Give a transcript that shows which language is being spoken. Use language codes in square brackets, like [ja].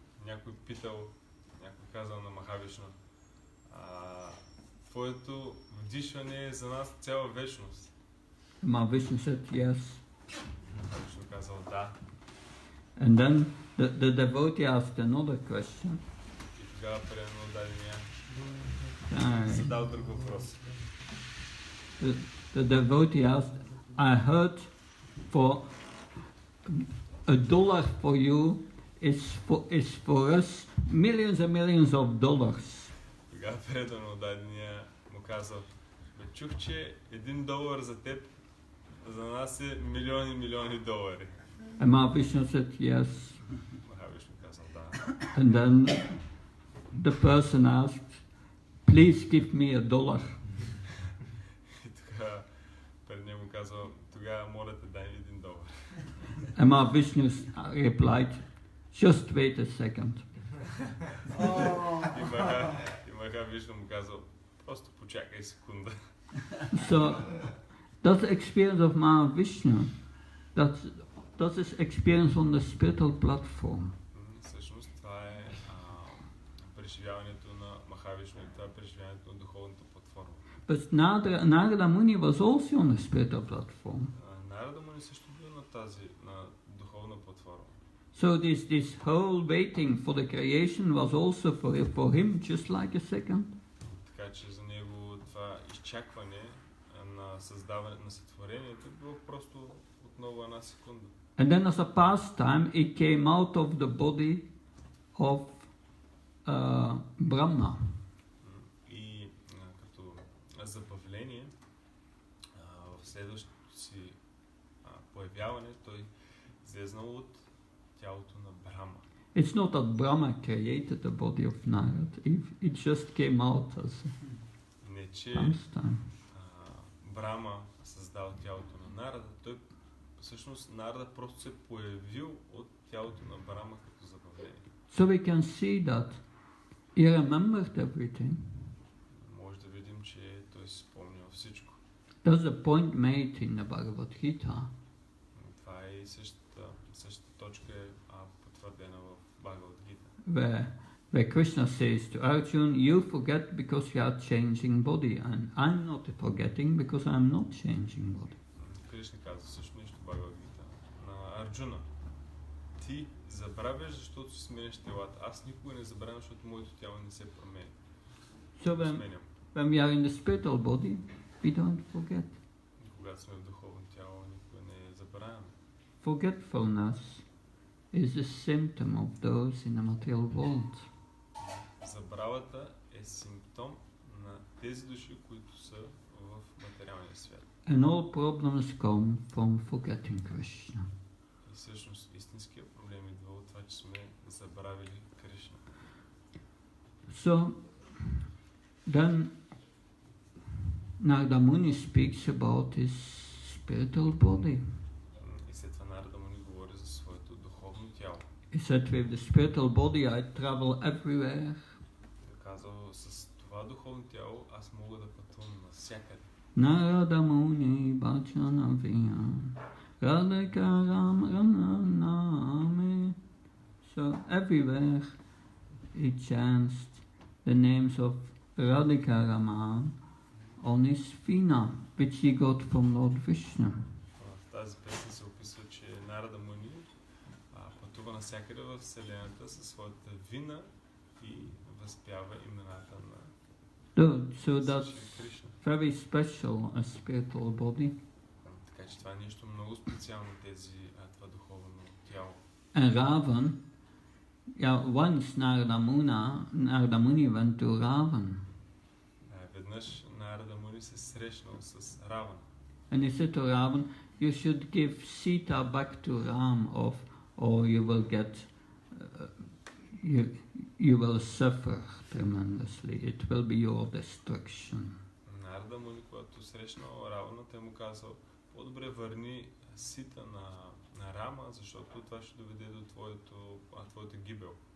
[bg] Някой казал на Махавишну, твоето вдишване е за нас цяла вечност. [en] Mahavishnu said yes. [bg] Махавишну казал да. [en] And then the devotee asked another question. [bg] И тогава предно дадения задал друг въпрос. [en] The devotee asked, I heard for $1 for you is for us millions and millions of dollars. [bg] Тогава предано дадения му казал, чух, че $1 за теб за нас е милиони долари. [en] And Mahavishnu said yes. [bg] Махавишну казал да. [en] And then the person asked, please give me $1. [bg] И тогава пред него казал, тогава моля те дай $1. [en] And Mahavishnu replied, just wait a second. [bg] И Махавишну му казал, просто почакай секунда. [en] So that's the experience of Mahavishnu. That's his experience on the spiritual platform. [bg] Всъщност това е преживяването на Махавишну и това е преживяването на духовната платформа. [en] But Narada Muni was also on the spiritual platform. [bg] Нарада Муни също бил на духовна платформа. [en] So this whole waiting for the creation was also for him just like a second. [bg] Така че за него това изчакване на създаване на сътворението било просто отново една секунда. [en] And then as a pastime, he came out of the body of Brahma. [bg] И като забавление в следващото си появяване той излезнал от тялото на Брахма. [en] It's not that Brahma created the body of Narad, it just came out as [bg] Не, че [en] pastime. [bg] Брахма създал тялото на Нарада, той всъщност Нарада просто се появил от тялото на Брахма като забавление. [en] So we can see that he remembered everything. [bg] Може да видим, че той си спомнял всичко. [en] That's the point made in the Bhagavad Gita. [bg] Това е и същата точка е потвърдена в Бхагавад Гита. [en] Where Krishna says to Arjuna, you forget because you are changing body, and I'm not forgetting because I'm not changing body. [bg] Кришна казва също нещо в Бхагавад Гита на Арджуна. Ти забравяш, защото си сменяш телата. Аз никога не забравям, защото моето тяло не се променя. [en] So when we are in the spiritual body, we don't forget. [bg] Когато сме в духовно тяло, никога не забравяме. [en] Forgetfulness is a symptom of those in the material world. [bg] Забравата е симптом на тези души, които са в материалния свят. [en] And all problems come from forgetting Krishna. [bg] И всъщност истинският проблем идва от това, че сме забравили Кришна. [en] So, then Narada Muni speaks about his spiritual body. [bg] И след това Нарада Муни говори за своето духовно тяло. [en] He said, with the spiritual body I travel everywhere. [bg] Казал, с това духовно тяло аз мога да пътувам навсякъде. Narada Muni Bhajana Viya Radhika Ram Raname. [en] So everywhere he chants the names of Radhika Raman on his vina, which he got from Lord Vishnu. [bg] В тази песен се описва, че Нарада Муни пътува навсякъде в Вселената със своята вина и възпява имената на [en] So that's [bg] Кришна. [en] very special, a spiritual body. [bg] Така че това е нещо много специално, това духовно тяло. [en] And Ravan, once Narada Muni went to Ravan. [bg] Веднъж Нарада Муни се срещнал с Раван. [en] And he said to Ravan, you should give Sita back to Ram or you will get, you will suffer tremendously. It will be your destruction. [bg] Нарада Муни, когато срещнал Равана, той му казал, по-добре върни Сита на Рама, защото това ще доведе до твоята гибел.